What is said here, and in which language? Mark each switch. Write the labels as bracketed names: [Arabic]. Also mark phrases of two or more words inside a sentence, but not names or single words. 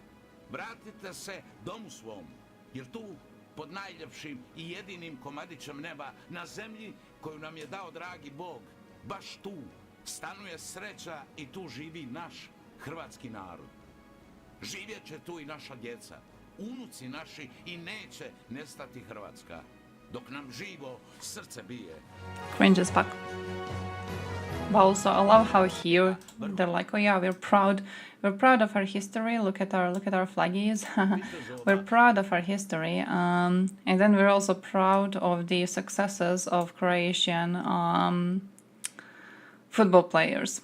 [Croatian] Vratite se domu svom, jer tu, pod najljepšim i jedinim komadićem neba na zemlji koju nam je dao dragi Bog, baš tu stanuje sreća i tu živi naš hrvatski narod. Živjet će tu i naša djeca, unuci naši i neće nestati Hrvatska, dok nam živo srce bije. [English] Cringe as fuck. But also, I love how here they're like, oh yeah, we're proud of our history. Look at our flaggies. We're proud of our history, and then we're also proud of the successes of Croatian football players.